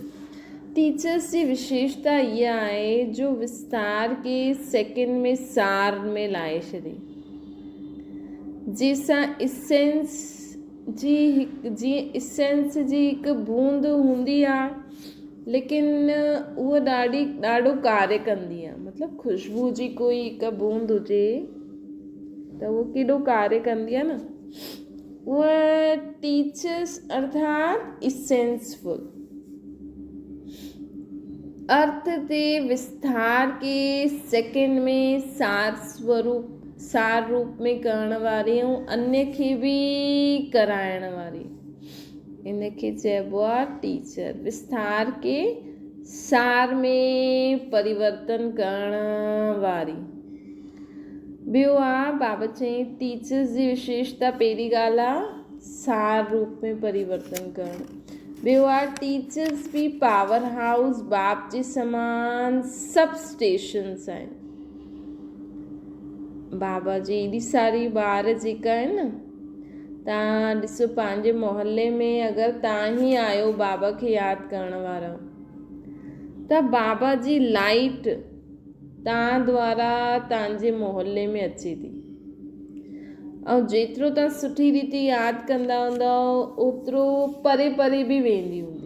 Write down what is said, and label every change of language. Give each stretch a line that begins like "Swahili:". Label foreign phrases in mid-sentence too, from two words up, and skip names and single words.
Sindhi: टीचर्स जी विशेषता इहा आहे जो विस्तार खे सेकेंड में सार में लाहे छॾे, जंहिंसां इसेंस जी जीअं इसेंस जी हिकु बूंद हूंदी आहे लेकिन उहा ॾाढो कार्य कंदी आहे। मतिलबु ख़ुशबू जी कोई हिकु बूंद हुजे त उहो केॾो कार्य कंदी आहे न। उहा टीचर्स अर्थात इसेंसफुल अर्थ ते विस्तार के सेकेंड में सार रूप में करण वारी ऐं अन्य खे बि कराइण वारी, इनखे चइबो आहे टीचर। विस्तार के सार में परिवर्तन करण वारी। ॿियो आहे बाबा चई टीचर्स जी विशेषता पहिरीं ॻाल्हि आहे सार रूप में परिवर्तन करणु। ॿियो आहे टीचर्स बि
English: power house
Sindhi: बाप जे समान
English: sub stations
Sindhi: आहिनि। बाबा जी एॾी सारी ॿार जेका आहिनि न, तव्हां ॾिसो पंहिंजे मोहल्ले में अगरि तव्हां ई आहियो बाबा खे यादि करण वारा, त बाबा जी लाइट तव्हां द्वारा तव्हांजे मोहल्ले में अचे थी ऐं जेतिरो तव्हां सुठी रीति यादि कंदा हूंदव ओतिरो परे परे बि वेंदी हूंदी।